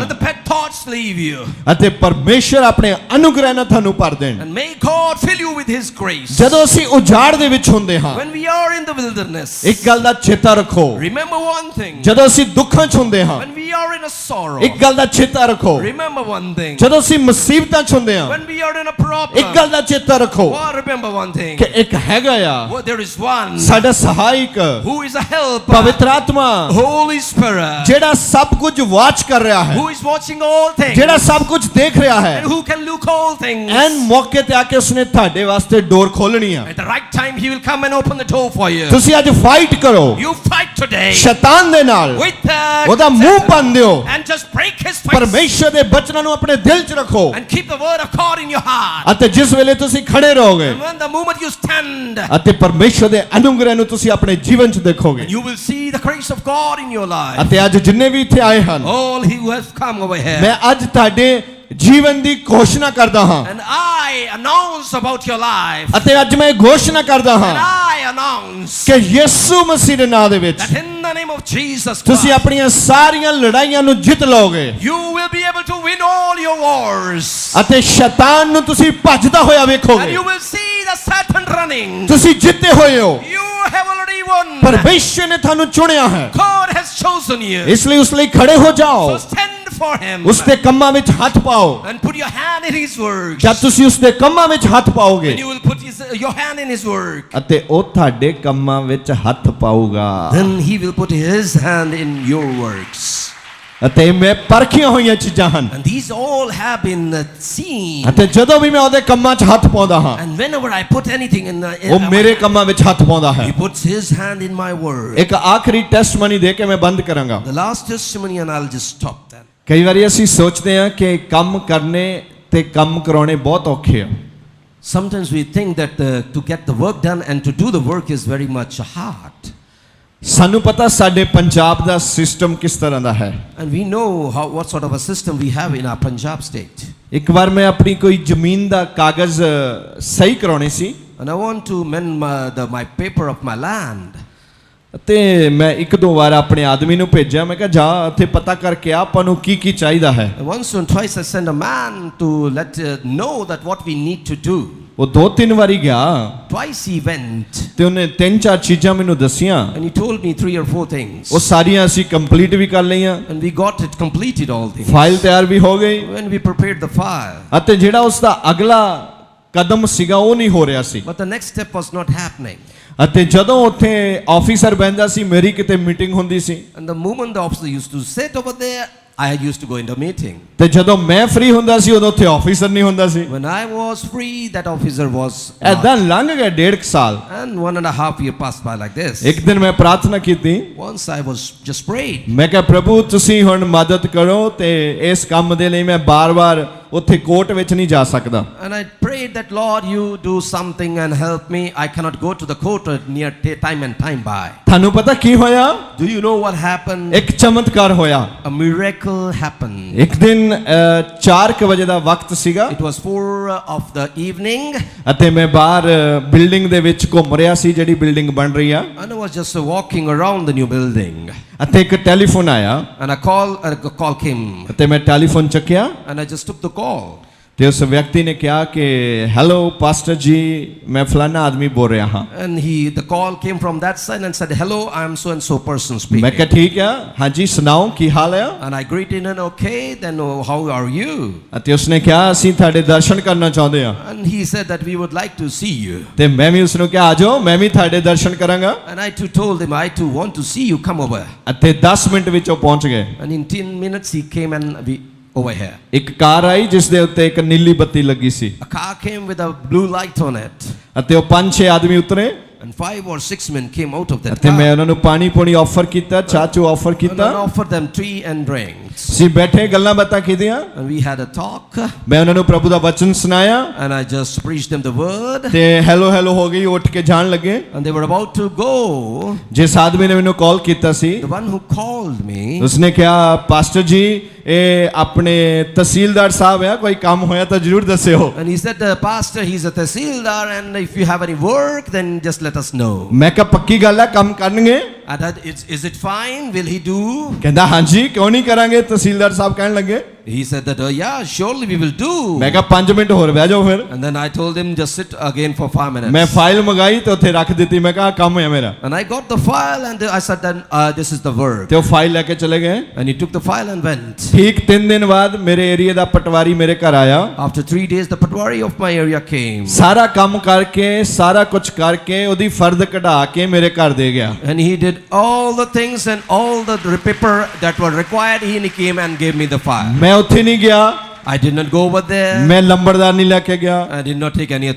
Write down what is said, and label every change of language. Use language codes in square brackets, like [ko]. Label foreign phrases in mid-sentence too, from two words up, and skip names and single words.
[en] and the bad thoughts leave you, [pa] ਅਤੇ ਪਰਮੇਸ਼ਰ ਆਪਣੇ ਅਨੁਗ੍ਰਹਿ ਨਾਲ ਤੁਹਾਨੂੰ ਭਰ ਦੇਣ। [en] and may God fill you with his grace. [pa] ਜਦੋਂ ਅਸੀਂ ਉਜਾੜ ਦੇ ਵਿੱਚ ਹੁੰਦੇ ਹਾਂ, [en] When we are in the wilderness, [pa] ਇੱਕ ਗੱਲ ਦਾ ਚੇਤਾ ਰੱਖੋ, [en] remember one thing. [pa] ਜਦੋਂ ਅਸੀਂ ਦੁੱਖਾਂ 'ਚ ਹੁੰਦੇ ਹਾਂ, [en] When we are in a sorrow, [pa] ਇੱਕ ਗੱਲ ਦਾ ਚੇਤਾ ਰੱਖੋ, [en] remember one thing. [pa] ਜਦੋਂ ਅਸੀਂ ਮੁਸੀਬਤਾਂ 'ਚ ਹੁੰਦੇ ਹਾਂ, [en] When we are in a [pa] ਇੱਕ [en] problem, [pa] ਗੱਲ ਦਾ ਚੇਤਾ ਰੱਖੋ [en] remember one thing. [pa] ਕਿ ਇੱਕ ਹੈਗਾ ਆ [en] Well, there is one [pa] ਸਾਡਾ ਸਹਾਇਕ [en] who is a helper, [pa] ਪਵਿੱਤਰ ਆਤਮਾ, [en] Holy Spirit, [pa] ਜਿਹੜਾ ਸਭ ਕੁਝ ਵਾਚ ਕਰ ਰਿਹਾ ਹੈ, [en] who is watching watching all things, [pa] ਜਿਹੜਾ ਸਭ ਕੁਝ ਦੇਖ ਰਿਹਾ ਹੈ, [en] and who can look all things. [pa] ਐਨ ਮੌਕੇ ਤੇ ਆ ਕੇ ਉਸਨੇ ਤੁਹਾਡੇ ਵਾਸਤੇ ਡੋਰ ਖੋਲਣੀ ਆ। [en] At the right time, he will come and open the door for you. [pa] ਤੁਸੀਂ ਅੱਜ ਫਾਈਟ ਕਰੋ [en] You fight today [pa] ਸ਼ੈਤਾਨ ਦੇ ਨਾਲ, [en] with [pa] ਉਹਦਾ ਮੂੰਹ ਬੰਦ ਦਿਓ, [en] and just break his face [pa] ਪਰਮੇਸ਼ਰ ਦੇ ਬਚਨਾਂ ਨੂੰ ਆਪਣੇ ਦਿਲ 'ਚ ਰੱਖੋ, [en] and keep the word of God in your heart. [pa] ਅਤੇ ਜਿਸ ਵੇਲੇ ਤੁਸੀਂ ਖੜੇ ਰਹੋਗੇ [en] And when the moment you stand, [pa] ਅਤੇ ਪਰਮੇਸ਼ਰ ਦੇ ਅਨੁਗ੍ਰਹ ਨੂੰ ਤੁਸੀਂ ਆਪਣੇ ਜੀਵਨ 'ਚ ਦੇਖੋਗੇ। [en] you will see the grace of God in your life. [pa] ਅਤੇ ਅੱਜ ਜਿੰਨੇ ਵੀ ਇੱਥੇ ਆਏ ਹਨ, [en] All who have come over here, [pa] ਮੈਂ ਅੱਜ ਤੁਹਾਡੇ ਜੀਵਨ ਦੀ ਘੋਸ਼ਣਾ ਕਰਦਾ ਹਾਂ, [en] and I announce about your life, [pa] ਅਤੇ ਅੱਜ ਮੈਂ ਘੋਸ਼ਣਾ ਕਰਦਾ [en] and [pa] ਹਾਂ [en] I announce [pa] ਕਿ ਯਿਸੂ ਮਸੀਹ ਦੇ ਨਾਮ ਦੇ ਵਿੱਚ [en] that in the name of Jesus [pa] ਤੁਸੀਂ [en] Christ, [pa] ਆਪਣੀਆਂ ਸਾਰੀਆਂ ਲੜਾਈਆਂ ਨੂੰ ਜਿੱਤ ਲਓਗੇ, [en] you will be able to win all your wars, [pa] ਅਤੇ ਸ਼ੈਤਾਨ ਨੂੰ ਤੁਸੀਂ ਭੱਜਦਾ ਹੋਇਆ [en] and [pa] ਵੇਖੋਗੇ। [en] you will see the Satan running. [pa] ਤੁਸੀਂ ਜਿੱਤੇ ਹੋਏ ਹੋ, [en] You have already won. [pa] ਪਰਮੇਸ਼ਰ ਨੇ ਤੁਹਾਨੂੰ ਚੁਣਿਆ ਹੈ, [en] God has chosen you. [pa] ਇਸ ਲਈ ਉਸ ਲਈ ਖੜੇ ਹੋ ਜਾਓ, [en] So stand for him [pa] ਉਸ ਦੇ ਕੰਮਾਂ ਵਿੱਚ ਹੱਥ ਪਾਓ। [en] and put your hand in his works. [pa] ਜਦ ਤੁਸੀਂ ਉਸ ਦੇ ਕੰਮਾਂ ਵਿੱਚ ਹੱਥ ਪਾਓਗੇ [en] And you will put your hand in his work. [pa] ਅਤੇ ਉਹ ਤੁਹਾਡੇ ਕੰਮਾਂ ਵਿੱਚ ਹੱਥ ਪਾਊਗਾ, [en] Then he will put his hand in your works. [pa] ਅਤੇ ਮੈਂ ਪਰਖੀਆਂ ਹੋਈਆਂ ਚੀਜ਼ਾਂ ਹਨ, [en] And these all have been seen. [pa] ਅਤੇ ਜਦੋਂ ਵੀ ਮੈਂ ਉਹਦੇ ਕੰਮਾਂ 'ਚ ਹੱਥ ਪਾਉਂਦਾ ਹਾਂ, [en] And whenever I put anything in [pa] ਉਹ ਮੇਰੇ ਕੰਮਾਂ ਵਿੱਚ ਹੱਥ ਪਾਉਂਦਾ ਹੈ। [en] he puts his hand in my word. [pa] ਇੱਕ ਆਖਰੀ ਟੈਸਟਮਨੀ ਦੇ ਕੇ ਮੈਂ ਬੰਦ ਕਰਾਂਗਾ। [en] The last testimony, and I'll just stop then. [pa] ਕਈ ਵਾਰੀ ਅਸੀਂ ਸੋਚਦੇ ਹਾਂ ਕਿ ਕੰਮ ਕਰਨੇ ਤੇ ਕੰਮ ਕਰਾਉਣੇ ਬਹੁਤ ਔਖੇ ਆ। [en] Sometimes we think that to get the work done and to do the work is very much hard. [pa] ਸਾਨੂੰ ਪਤਾ ਸਾਡੇ ਪੰਜਾਬ ਦਾ ਸਿਸਟਮ ਕਿਸ ਤਰ੍ਹਾਂ ਦਾ ਹੈ। [en] And we know what sort of a system we have in our Punjab state. [pa] ਇੱਕ ਵਾਰ ਮੈਂ ਆਪਣੀ ਕੋਈ ਜ਼ਮੀਨ ਦਾ ਕਾਗਜ਼ ਸਹੀ ਕਰਾਉਣੇ ਸੀ, [en] And I want to mend my paper of my land. [pa] ਅਤੇ ਮੈਂ ਇੱਕ ਦੋ ਵਾਰ ਆਪਣੇ ਆਦਮੀ ਨੂੰ ਭੇਜਿਆ, ਮੈਂ ਕਿਹਾ ਜਾ ਉੱਥੇ ਪਤਾ ਕਰਕੇ ਆ ਆਪਾਂ ਨੂੰ ਕੀ ਕੀ ਚਾਹੀਦਾ ਹੈ। [en] And once and twice I sent a man to let know that what we need to do. [pa] ਉਹ ਦੋ ਤਿੰਨ ਵਾਰੀ ਗਿਆ [en] Twice he went [pa] ਤੇ ਉਹਨੇ ਤਿੰਨ ਚਾਰ ਚੀਜ਼ਾਂ ਮੈਨੂੰ ਦੱਸੀਆਂ, [en] and he told me 3 or 4 things. [pa] ਉਹ ਸਾਰੀਆਂ ਅਸੀਂ ਕੰਪਲੀਟ ਵੀ ਕਰ ਲਈਆਂ, [en] And we got it completed all things. [pa] ਫਾਈਲ ਤਿਆਰ ਵੀ ਹੋ ਗਈ, [en] When we prepared the file. [pa] ਅਤੇ ਜਿਹੜਾ ਉਸ ਦਾ ਅਗਲਾ ਕਦਮ ਸੀਗਾ ਉਹ ਨਹੀਂ ਹੋ ਰਿਹਾ ਸੀ। [en] But the next step was not happening. [pa] ਅਤੇ ਜਦੋਂ ਉੱਥੇ ਆਫੀਸਰ ਬਹਿੰਦਾ ਸੀ, ਮੇਰੀ ਕਿਤੇ ਮੀਟਿੰਗ ਹੁੰਦੀ ਸੀ, [en] And the moment the officer used to sit over there, I used to go into a meeting. [pa] ਤੇ ਜਦੋਂ ਮੈਂ ਫ੍ਰੀ ਹੁੰਦਾ ਸੀ ਉਦੋਂ ਉੱਥੇ ਆਫੀਸਰ ਨਹੀਂ ਹੁੰਦਾ ਸੀ। [en] When I was free, that officer was not. [pa] ਐਦਾਂ ਲੰਘ ਗਏ 1.5 ਸਾਲ। [en] And 1.5 years passed by like this. [pa] ਇੱਕ ਦਿਨ ਮੈਂ ਪ੍ਰਾਰਥਨਾ ਕੀਤੀ, [en] Once I was just prayed. [pa] ਮੈਂ ਕਿਹਾ ਪ੍ਰਭੂ ਤੁਸੀਂ ਹੁਣ ਮਦਦ ਕਰੋ ਤੇ ਇਸ ਕੰਮ ਦੇ ਲਈ ਮੈਂ ਬਾਰ-ਬਾਰ ਉੱਥੇ ਕੋਰਟ ਵਿੱਚ ਨਹੀਂ ਜਾ ਸਕਦਾ। [en] And I prayed that, Lord, you do something and help me. I cannot go to the court near time and time by. [pa] ਤੁਹਾਨੂੰ ਪਤਾ ਕੀ ਹੋਇਆ? [en] Do you know what happened? [pa] ਇੱਕ ਚਮਤਕਾਰ ਹੋਇਆ। [en] A miracle happened. [pa] ਇੱਕ ਦਿਨ 4 ਵਜੇ ਦਾ ਵਕਤ ਸੀਗਾ, [en] It was 4 of the evening. [pa] ਅਤੇ ਮੈਂ ਬਾਹਰ ਬਿਲਡਿੰਗ ਦੇ ਵਿੱਚ ਘੁੰਮ ਰਿਹਾ ਸੀ, ਜਿਹੜੀ ਬਿਲਡਿੰਗ ਬਣ ਰਹੀ ਆ, [en] And I was just walking around the new building. [pa] ਅਤੇ ਇੱਕ ਟੈਲੀਫੋਨ ਆਇਆ, [en] And a call came. [pa] ਅਤੇ ਮੈਂ ਟੈਲੀਫੋਨ ਚੱਕਿਆ [en] And I just took the call. [pa] ਤੇ ਉਸ ਵਿਅਕਤੀ ਨੇ ਕਿਹਾ ਕਿ [en] hello pastor [pa] ਜੀ, ਮੈਂ ਫਲਾਣਾ ਆਦਮੀ ਬੋਲ ਰਿਹਾ ਹਾਂ। [en] And the call came from that side and said, hello, I am so and so person [pa] ਮੈਂ [en] speaking. [pa] ਕਿਹਾ ਠੀਕ ਆ, ਹਾਂਜੀ ਸੁਣਾਓ ਕੀ ਹਾਲ ਹੈ? [en] And I greeted him, okay, then how are you? [pa] ਅਤੇ ਉਸਨੇ ਕਿਹਾ ਅਸੀਂ ਤੁਹਾਡੇ ਦਰਸ਼ਨ ਕਰਨਾ ਚਾਹੁੰਦੇ ਹਾਂ। [en] And he said that we would like to see you. [pa] ਤੇ ਮੈਂ ਵੀ ਉਸਨੂੰ ਕਿਹਾ ਆਜੋ, ਮੈਂ ਵੀ ਤੁਹਾਡੇ ਦਰਸ਼ਨ ਕਰਾਂਗਾ। [en] And I too told him, I too want to see you, come over. [pa] ਅਤੇ 10 ਮਿੰਟ ਵਿੱਚ ਉਹ ਪਹੁੰਚ ਗਏ। [en] And in 10 minutes he came and we over here. [pa] ਇੱਕ ਕਾਰ ਆਈ ਜਿਸ ਦੇ ਉੱਤੇ ਇੱਕ ਨੀਲੀ ਬੱਤੀ ਲੱਗੀ ਸੀ, [en] A car came with a blue light on it. [pa] ਅਤੇ ਉਹ 5-6 ਆਦਮੀ ਉਤਰੇ, [en] And 5 or 6 men came out of that [pa] ਅਤੇ ਮੈਂ [en] car. [pa] ਉਹਨਾਂ ਨੂੰ ਪਾਣੀ ਪੂਣੀ ਆਫਰ ਕੀਤਾ, ਚਾਚੂ ਆਫਰ [en] And [pa] ਕੀਤਾ, [en] I offered them tea and drinks. [pa] ਅਸੀਂ ਬੈਠੇ ਗੱਲਾਂ ਬਾਤਾਂ ਕੀਤੀਆਂ, [en] And we had a talk. [pa] ਮੈਂ ਉਹਨਾਂ ਨੂੰ ਪ੍ਰਭੂ ਦਾ ਵਚਨ ਸੁਣਾਇਆ, [en] And I just preached them the word. [pa] ਤੇ [en] hello hello [pa] ਹੋ ਗਈ, ਉੱਠ ਕੇ ਜਾਣ ਲੱਗੇ। [en] And they were about to go. [pa] ਜਿਸ ਆਦਮੀ ਨੇ ਮੈਨੂੰ ਕਾਲ ਕੀਤਾ ਸੀ, [en] The one who called me, [pa] ਉਸਨੇ ਕਿਹਾ ਪਾਸਟਰ ਜੀ ਇਹ ਆਪਣੇ ਤਹਿਸੀਲਦਾਰ ਸਾਹਿਬ ਆ, ਕੋਈ ਕੰਮ ਹੋਇਆ ਤਾਂ ਜ਼ਰੂਰ ਦੱਸਿਓ। [en] and he said, Pastor, he's a tehsildar, and if you have any work, then just let us know. [pa] ਮੈਂ ਕਿਹਾ ਪੱਕੀ ਗੱਲ ਹੈ, ਕੰਮ ਕਰਨਗੇ? [en] And that, is it fine? Will he do? [pa] ਕਹਿੰਦਾ ਹਾਂਜੀ, ਕਿਉਂ ਨਹੀਂ ਕਰਾਂਗੇ? ਤਹਿਸੀਲਦਾਰ ਸਾਹਿਬ ਕਹਿਣ ਲੱਗੇ। [en] He said that, yeah, surely we will do. [pa] ਮੈਂ ਕਿਹਾ 5 ਮਿੰਟ ਹੋਰ ਬਹਿ ਜਾਓ ਫਿਰ। [en] And then I told him, just sit again for 5 minutes. [pa] ਮੈਂ ਫਾਈਲ ਮੰਗਾਈ ਤੇ ਉੱਥੇ ਰੱਖ ਦਿੱਤੀ, ਮੈਂ ਕਿਹਾ ਕੰਮ ਹੋਇਆ ਮੇਰਾ। [en] And I got the file, and I said, then this is the work. [pa] ਤੇ ਉਹ ਫਾਈਲ ਲੈ ਕੇ ਚਲੇ ਗਏ। [en] And he took the file and went. [pa] ਠੀਕ 3 ਦਿਨ ਬਾਅਦ ਮੇਰੇ ਏਰੀਆ ਦਾ ਪਟਵਾਰੀ ਮੇਰੇ ਘਰ ਆਇਆ। [en] After 3 days, the patwari of my area came. [pa] ਸਾਰਾ ਕੰਮ ਕਰਕੇ, ਸਾਰਾ ਕੁਝ ਕਰਕੇ, ਉਹਦੀ ਫਰਦ ਕਢਾ ਕੇ ਮੇਰੇ ਘਰ ਦੇ ਗਿਆ। [en] And he did all the things and all the paper that were required. He came and gave me the file. [pa] ਮੈਂ ਉੱਥੇ ਨਹੀਂ ਗਿਆ, [en] I did not go over there. [pa] ਮੈਂ ਲੰਬੜਦਾਰ ਨਹੀਂ ਲੈ ਕੇ ਗਿਆ, [en] I did not take any